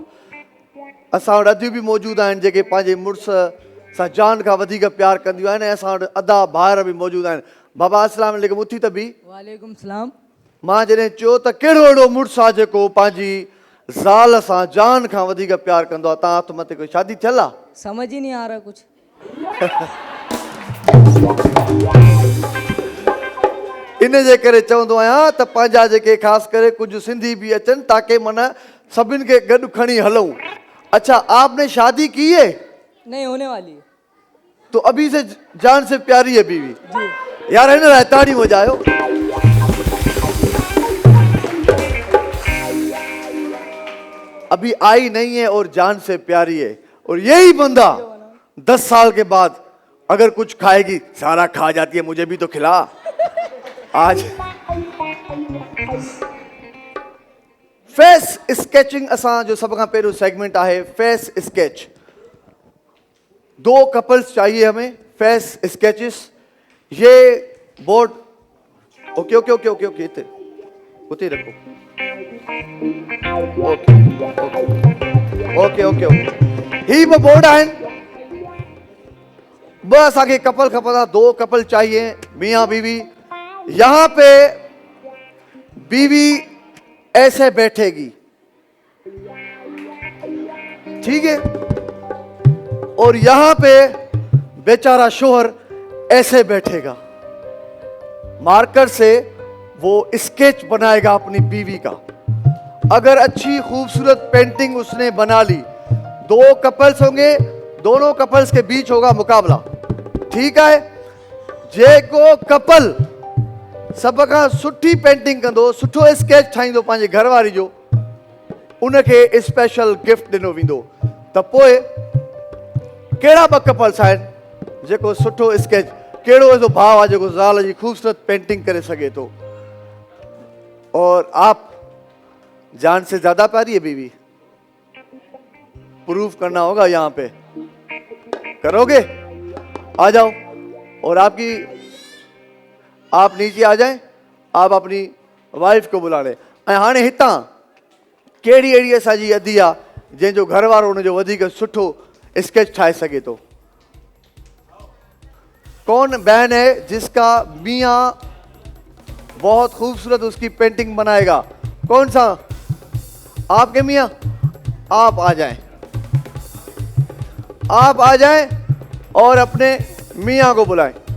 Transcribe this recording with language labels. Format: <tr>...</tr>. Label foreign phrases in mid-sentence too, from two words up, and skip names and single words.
<sd>असां वटि अॼु बि मौजूदु आहिनि जेके पंहिंजे मुड़ुस सां जान खां वधीक प्यारु कंदियूं आहिनि ऐं असां वटि अदा भाइर बि मौजूदु आहिनि। बाबा</sd> <ar>السلام عليكم.</ar> <sd>उथी त बि।</sd> <ar>وعليكم سلام.</ar> <sd>मां जॾहिं चयो त कहिड़ो अहिड़ो मुड़ुसु आहे जेको पंहिंजी ज़ाल सां जान खां वधीक प्यारु कंदो आहे, तव्हां हथु मथे, कोई शादी थियल आहे?</sd> <ur>سمجھ ہی نہیں آ رہا کچھ.</ur> <sd>इन जे करे चवंदो आहियां त पंहिंजा जेके ख़ासि करे कुझु सिंधी बि अचनि ताकी माना सभिनि खे गॾु खणी हलूं।</sd> <ur>اچھا، آپ نے شادی کی ہے? نہیں، ہونے والی ہے. تو ابھی سے جان سے پیاری ہے بیوی جی. یار، ہے نا، تاڑی بجاؤ. ابھی آئی نہیں ہے اور جان سے پیاری ہے. اور یہی بندہ 10 سال کے بعد اگر کچھ کھائے گی، سارا کھا جاتی ہے، مجھے بھی تو کھلا.</ur> <sd>आज</sd> <en>face sketching</en> <sd>असां जो सब खां पहिरियों सेगमेंट आहे</sd> <en>face sketch.</en> <ur>2 کپلز چاہیے ہمیں,</ur> <en>face sketches.</en> <sd>ये बोर्ड</sd> <en>OK OK OK OK OK</en> <sd>इते उते रखो।</sd> <en>OK OK OK</en> <sd>ही वो बोर्ड आहिनि। 2 असांखे कपल खपंदा,</sd> <ur>2 کپل چاہیے، میاں بیوی. یہاں پہ بیوی ایسے بیٹھے گی، ٹھیک ہے، اور یہاں پہ بیچارا شوہر ایسے بیٹھے گا. مارکر سے وہ اسکیچ بنائے گا اپنی بیوی کا. اگر اچھی خوبصورت پینٹنگ اس نے بنا لی، 2 کپلز ہوں گے، دونوں کپلز کے بیچ ہوگا مقابلہ، ٹھیک ہے.</ur> <sd>जेको कपल सब खां सुठी पेंटिंग कंदो, सुठो स्केच ठाहींदो पंहिंजे घरवारी जो, उनखे</sd> <en>special gift</en> <sd>ॾिनो वेंदो। त पोइ कहिड़ा ॿ कपल्स आहिनि जेको सुठो स्केच, कहिड़ो ऐसो भाउ आहे जेको ज़ाल जी ख़ूबसूरत पेंटिंग करे सघे थो?</sd> <ur>اور آپ جان سے زیادہ پیاری ہے بیوی، پروف کرنا ہوگا یہاں پہ، کرو گے? آ جاؤ. اور آپ نیچے آ جائیں، آپ اپنی وائف کو بلا لے.</ur> <sd>ऐं हाणे हितां कहिड़ी अहिड़ी असांजी अदी आहे जंहिंजो घर वारो हुनजो वधीक सुठो स्केच ठाहे सघे थो?</sd> <ur>کون بہن ہے جس کا میاں بہت خوبصورت اس کی پینٹنگ بنائے گا? کون سا؟ آپ کے میاں? آپ آ جائیں، آپ آ جائیں اور اپنے میاں کو بلائیں.</ur>